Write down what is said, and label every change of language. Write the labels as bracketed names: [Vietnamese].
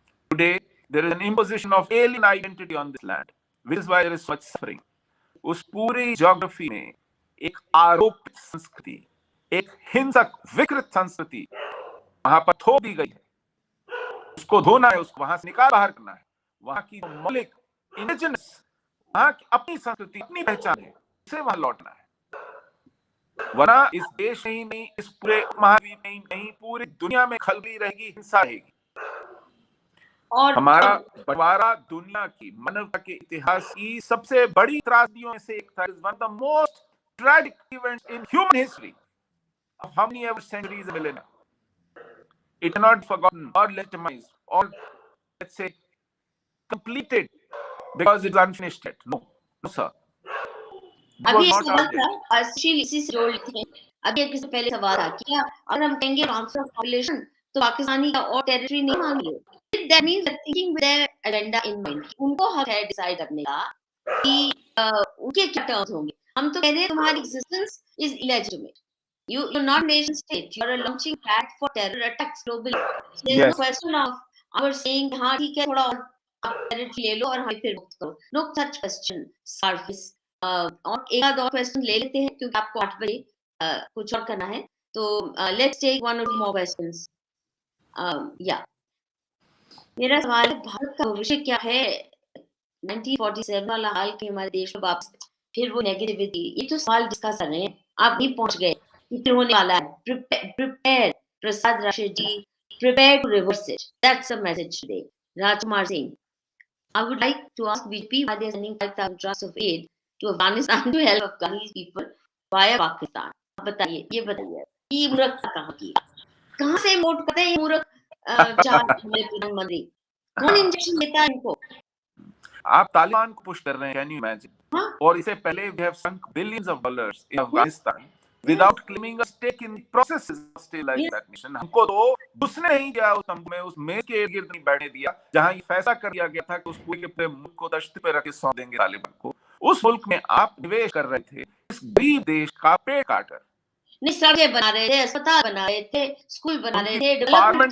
[English] Today, there is an imposition of alien identity on this land, which is why there is so much suffering. [Hindi] उस पूरी geography में एक आरोपित संस्कृति, एक हिंसक विकृत संस्कृति वहां पर थोप दी गई है। उसको धोना है, उसको वहां से निकाल बाहर करना है। वहां की मौलिक इंडिजिनस, वहां की अपनी संस्कृति, अपनी पहचान है, उसे वहां लौटना है। वरना इस देश में ही नहीं, इस पूरे महाद्वीप में ही नहीं, पूरी दुनिया में खलबली रहेगी, हिंसा रहेगी। और हमारा बंटवारा दुनिया की, मानवता के इतिहास की सबसे बड़ी त्रासदियों में से एक था। [English] One of the most tragic events in human history of how many ever centuries and millennia. It cannot be forgotten or legitimized or, let's say, completed because it's unfinished yet. No, sir. [Hindi] अभी एक सवाल था, अस्शील इसी से जोड़ लेते हैं। अभी एक इससे पहले सवाल था, क्या अगर हम कहेंगे ट्रांसफर ऑफ पॉपुलेशन तो पाकिस्तानी का और टेरिटरी नहीं मांगे? [English] That means they're thinking with their agenda in mind. [Hindi] उनको हक है डिसाइड करने का कि उनके क्या टर्म्स होंगे। हम तो कह रहे हैं तुम्हारी [English] Existence is illegitimate. You're not a nation state. You're a launching pad for terror attacks globally. So there's no question of our saying [Hindi] हाँ ठीक है थोड़ा और टेरिटरी ले लो और हमें फिर मुक्त करो. [English] No such question surface. [Hindi] और एक आध और क्वेश्चन ले लेते हैं क्योंकि आपको 8 बजे कुछ और करना है. तो [English] let's take one or two more questions. Yeah. [Hindi] मेरा सवाल है, भारत का भविष्य क्या है? 1947 वाला हाल के हमारे देश में वापस फिर वो नेगेटिविटी, ये तो सवाल डिस्कस कर रहे हैं. आप भी पहुंच गए कि फिर होने वाला है. [English] Prepare, Prasad Rashi ji, prepare to reverse it. That's the message today. Rajkumar Singh, I would like to ask BJP why they are sending 5,000 trucks of aid to Afghanistan to help Afghani people via Pakistan. [Hindi] आप बताइए, ये बताइए, ये मूर्खता कहाँ की? कहाँ से वोट करते हैं ये मूर्ख प्रधानमंत्री? कौन इंजेक्शन देता है इनको? आप तालिबान को पुश कर रहे हैं, [English] Can you imagine? [Hindi] और इससे पहले [English] we have sunk billions of dollars in Afghanistan without claiming a stake in the processes of stabilizing Yes. that nation. [Hindi] हमको तो उसने नहीं दिया, उस तंबू में, उस मेज के इर्द गिर्द नहीं बैठने दिया जहां ये फैसला कर दिया गया था कि उस पूरे के पूरे मुल्क को तश्ते पे रख के सौंप देंगे तालिबान को। उस मुल्क में आप निवेश कर रहे थे, इस गरीब देश का पेड़ काटकर। नहीं, सड़कें बना रहे थे, अस्पताल बना रहे थे, स्कूल बना रहे थे, डेवलपमेंट